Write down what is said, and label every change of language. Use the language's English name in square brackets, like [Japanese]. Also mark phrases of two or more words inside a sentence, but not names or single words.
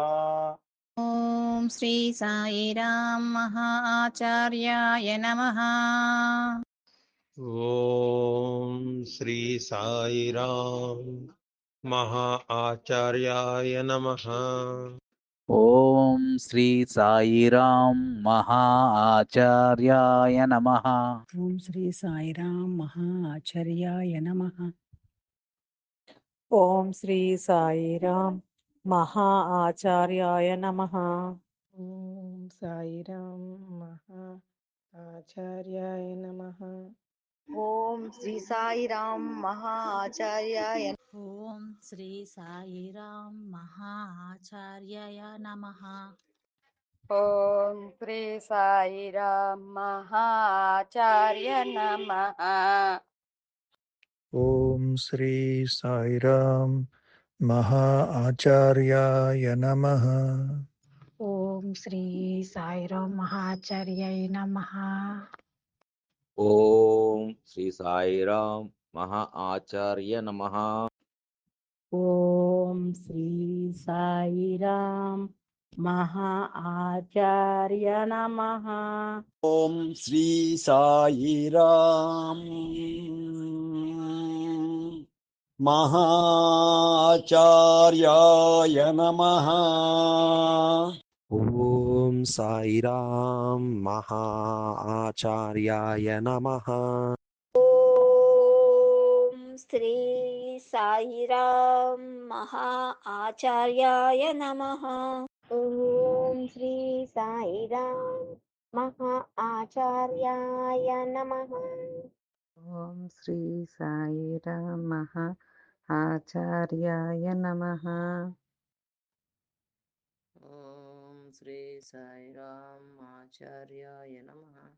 [Sanskrit] ॐ श्री साईराम महाआचार्याय नमः। ॐ श्री साईराम महाआचार्याय नमः। ॐ श्री साईराम महा आचार्याय नमः। ఓం శ్రీ సాయిరాం మహా ఆచార్యాయ నమః. ఓం శ్రీ సాయిరాం మహా ఆచార్యాయ నమః. ఓం సాయిరాం మహా ఆచార్యాయ నమః. ఓం శ్రీ సాయిరాం మహా ఆచార్యాయ ఓం శ్రీ సాయిరాం మహా ఆచార్యాయ నమః. ॐ श्री साईराम महाआचार्य नमः। ॐ श्री साईराम महा आचार्याय नमः। ఓం శ్రీ సాయిరాం మహాచార్యాయ నమః. ॐ श्री साईराम महा आचार्य नमः। ఓం శ్రీ సాయిరాం మహా ఆచార్య నమః. ॐ श्री साईराम महाचार्याय नमः। ॐ साईराम महा आचार्याय नमः। ॐ श्री साईराम महा आचार्याय नमः। ఓం శ్రీ సాయిరాం మహా ఆచార్యాయ నమః. ఓం శ్రీ సాయిరాం మహా ఆచార్యాయ నమః. ఓం శ్రీ సాయిరాం ఆచార్యాయ నమః.